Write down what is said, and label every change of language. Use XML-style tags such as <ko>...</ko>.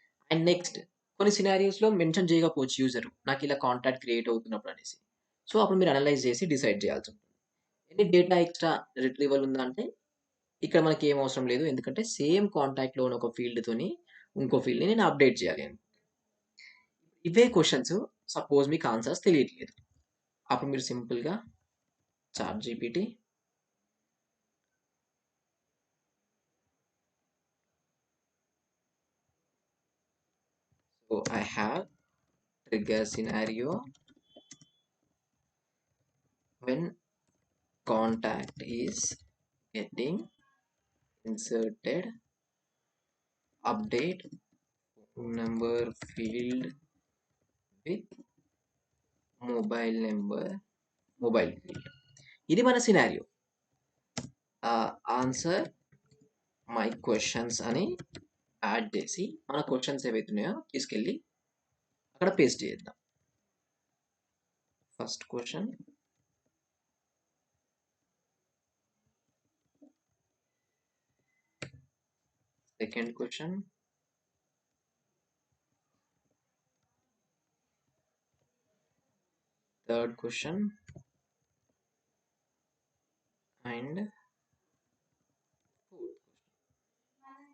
<te>And next కొన్ని సినారియోస్‌లో mention చేయకపోవచ్చు user. నాకిలా కాంటాక్ట్ క్రియేట్ అవుతున్నప్పుడు అనేసి. సో, అప్పుడు మీరు అనలైజ్ చేసి decide చేయాల్సుంటుంది. Any data extra retrieval ఉందా అంటే ఇక్కడ మనకేం అవసరం లేదు. ఎందుకంటే సేమ్ కాంటాక్ట్‌లో ఉన్న ఒక ఫీల్డ్‌తోని ఇంకో ఫీల్డ్‌ని నేను అప్డేట్ చేయాలి అని. ఇవే క్వెషన్స్ సపోజ్ మీకు ఆన్సర్స్ తెలియట్లేదు. అప్పుడు మీరు సింపుల్‌గా chat GPT</te> <en>So, I have trigger scenario when contact is getting inserted update number field with mobile field.</en> <te>ఇది మన సినారియో.</te> <en>answer my questions</en> <te>అని యాడ్ చేసి మన క్వెషన్స్ ఏవైతున్నాయో తీసుకెళ్ళి అక్కడ పేస్ట్ చేద్దాం. First question, second question, third question and fourth.</te>